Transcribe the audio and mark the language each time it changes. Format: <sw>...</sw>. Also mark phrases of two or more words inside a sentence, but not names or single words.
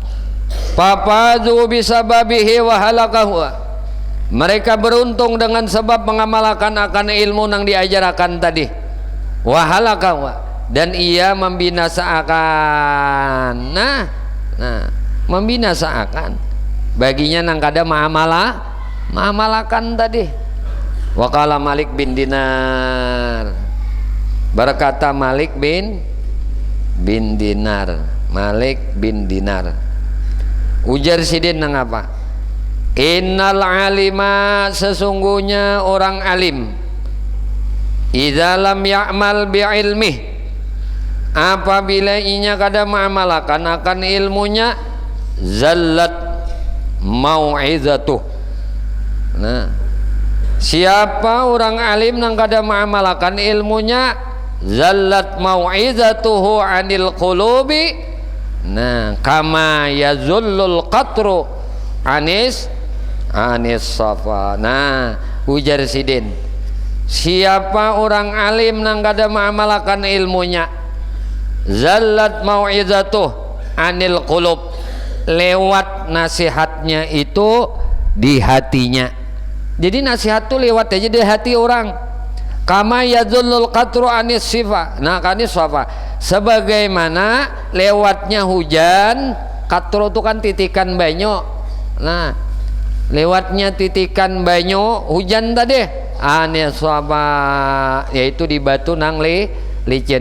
<ar>ففازوا بسببه وهلكه,</ar> <bjn>mereka beruntung dengan sebab mengamalkan akan ilmu yang diajarkan tadi,</bjn> <ar>وهلكه,</ar> <bjn>dan ia membinasakan. Nah membinasakan baginya nang kada ma'amalakan tadi. Waqala Malik bin Dinar, berkata Malik bin Dinar, Malik bin Dinar, ujar sidin nang apa?</bjn> <ar>إن العالم,</ar> <bjn>sesungguhnya orang alim,</bjn> <ar>إذا لم يعمل بعلمه,</ar> <bjn>apabila inya kada ma'amalakan akan ilmunya,</bjn> <ar>زلت موعظته.</ar> <bjn>Nah siapa orang alim nang kada ma'amalakan ilmunya,</bjn> <ar>زلت موعظته عن القلوب. Nah كما يزل القطر عن الصفا.</ar> <bjn>Nah ujar sidin, siapa orang alim nang kada ma'amalakan ilmunya,</bjn> <ar>زلت موعظته عن القلوب,</ar> <bjn>lewat nasihatnya itu di hatinya. Jadi nasihat tuh lewat aja di hati orang.</bjn> <ar>كما يزل القطر عن الصفا.</ar> <bjn>Nah</bjn> <ar>كالصفا,</ar> <bjn>sebagaimana lewatnya hujan, katro itu kan titikan banyu. Nah lewatnya titikan banyu hujan tadi,</bjn> <ar>عن الصفا,</ar> <bjn>yaitu di batu nang licin.</bjn>